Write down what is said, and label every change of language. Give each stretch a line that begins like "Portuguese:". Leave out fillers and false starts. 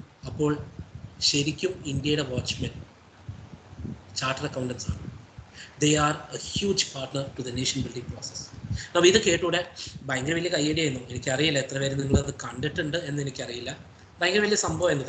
Malayalam: അപ്പോൾ ശരിക്കും ഇന്ത്യയുടെ വാച്ച്മെൻ ചാർട്ടേഡ് അക്കൗണ്ടൻസ് ആണ്.
English: They are a huge partner to the nation building process.
Malayalam: അപ്പോൾ ഇത് കേട്ടൂടെ ഭയങ്കര വലിയ കയ്യടിയായിരുന്നു. എനിക്കറിയില്ല എത്ര പേര് നിങ്ങളത് കണ്ടിട്ടുണ്ട് എന്ന് എനിക്കറിയില്ല. ഭയങ്കര വലിയ സംഭവമായിരുന്നു.